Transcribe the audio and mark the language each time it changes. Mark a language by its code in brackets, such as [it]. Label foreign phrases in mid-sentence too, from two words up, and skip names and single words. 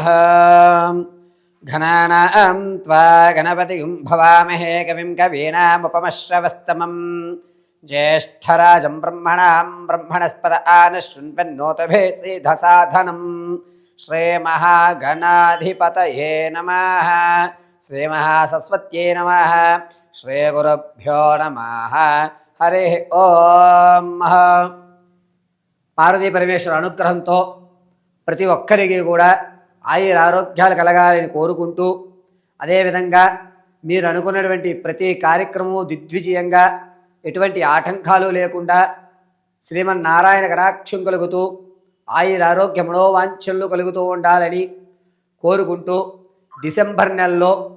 [sa] घनानां त्वा गणपतिं भवामहे कविं कवीनामुपमश्रवस्तमं ज्येष्ठराजं ब्रह्मणस्पद आनशृण्वन्नोतभे सिद्धसाधनं श्रीमहागणाधिपतये नमः। श्रीमहासरस्वत्यै नमः। श्रीगुरुभ्यो नमः। हरि ओं। [te] పార్వతీ పరమేశ్వర అనుగ్రహంతో ప్రతి ఒక్కరికి కూడా ఆయుర ఆరోగ్యాలు కలగాలని కోరుకుంటూ, అదేవిధంగా మీరు అనుకున్నటువంటి ప్రతి కార్యక్రమము దిగ్విజయంగా ఎటువంటి ఆటంకాలు లేకుండా శ్రీమన్నారాయణ కటాక్షం కలుగుతూ ఆయుర ఆరోగ్య మనోవాంఛలు కలుగుతూ ఉండాలని కోరుకుంటూ, డిసెంబర్ నెలలో